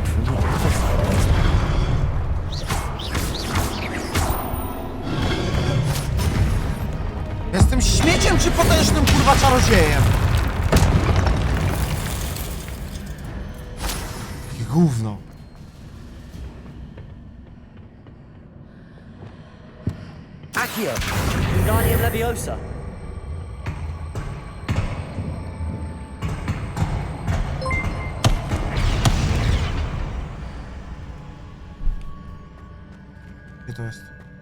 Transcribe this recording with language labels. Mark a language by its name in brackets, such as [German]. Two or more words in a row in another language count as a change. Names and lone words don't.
[Polish] Jestem śmieciem czy potężnym, kurwa, czarodziejem? Jakie gówno. Accio! Wingardium Leviosa! Gdzie to jest?